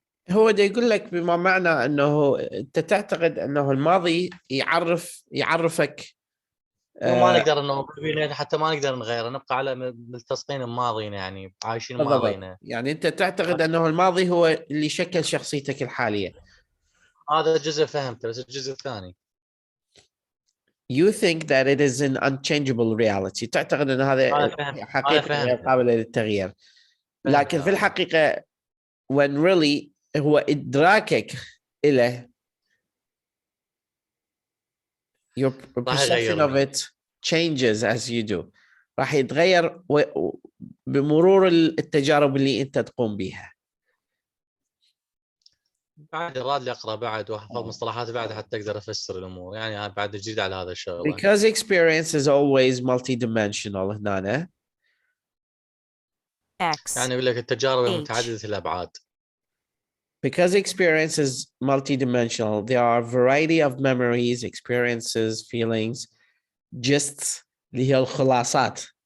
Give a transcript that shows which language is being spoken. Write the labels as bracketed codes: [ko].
[ar] هو ده يقول لك بما معنى أنه أنت تعتقد أنه الماضي يعرفك ما نقدر انه حتى ما نقدر نغيره، نبقى على ملتصقين بماضينا، يعني عايشين بماضينا. يعني انت تعتقد انه الماضي هو اللي شكل شخصيتك الحاليه. هذا جزء فهمته، بس الجزء الثاني [en] You think that it is an unchangeable reality. [ar] تعتقد ان هذا حقيقه غير قابله للتغيير، لكن في الحقيقه [en] when really [ar] هو ادراكك له [en] your perception of it changes as you do. [ar] راح يتغير بمرور التجارب اللي انت تقوم بها. بعد راد لي اقرا بعد واحفظ مصطلحات بعد حتى اقدر افسر الامور، يعني بعد جديد على هذا الشغله. [en] Because experience is always multidimensional هنا. [ar] يعني يقول لك التجارب متعدده الابعاد. [en] Because experience is multidimensional, there are a variety of memories, experiences, feelings, just [ar] اللي هي الخلاصات.